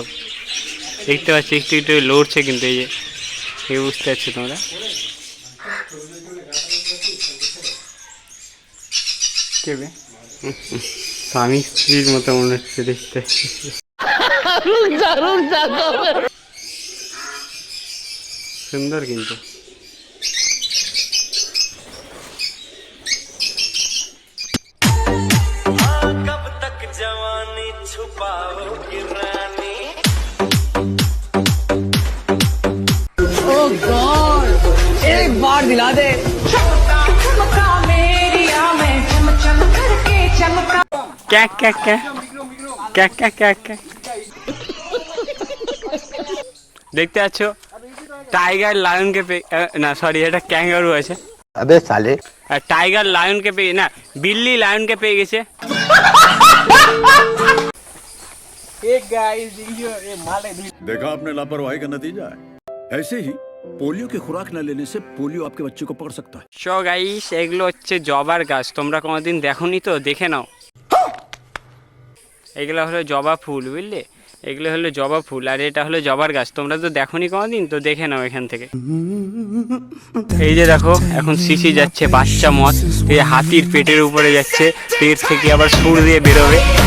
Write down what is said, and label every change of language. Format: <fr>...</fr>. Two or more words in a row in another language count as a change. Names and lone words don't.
<bn>দেখতে পাচ্ছি একটু একটু লড়ছে, কিন্তু এই যে বুঝতে পারছো তোমরা। কেবে স্বামী স্ত্রীর মতো মনে হচ্ছে দেখতে। সুন্দর কিন্তু।</bn> <hi>कब तक जवानी छुपाओगी रानी। ओह गॉड, एक बार दिला दे। क्या क्या क्या क्या क्या क्या क्या</hi> <bn>দেখতে পাচ্ছ টাইগার লায়নকে না সরি, এটা ক্যাঙ্গারু আছে।</bn> <hi>अबे साले,</hi> <bn>টাইগার লায়নকে পেয়ে না, বিল্লি লায়নকে পেয়ে গেছে।</bn> <hi>देखा आपने लापरवाही का नतीजा है। ऐसे ही पोलियो की खुराक न लेने से पोलियो आपके बच्चे को पकड़ सकता है।</hi> <en>so guys,</en> <bn>এগুলো হচ্ছে জবার গাছ। তোমরা কোনোদিন দেখোনি তো, দেখে নাও। এগুলো হলো জবা ফুল, বুঝলে? এগুলো হলো জবা ফুল, আর এটা হলো জবার গাছ। তোমরা তো দেখোনি কোনোদিন, তো দেখে নাও এখান থেকে। এই যে দেখো, এখন শিশি যাচ্ছে বাচ্চা মত, এই হাতির পেটের উপরে যাচ্ছে, পেট থেকে আবার সুর দিয়ে বেরোবে।</bn>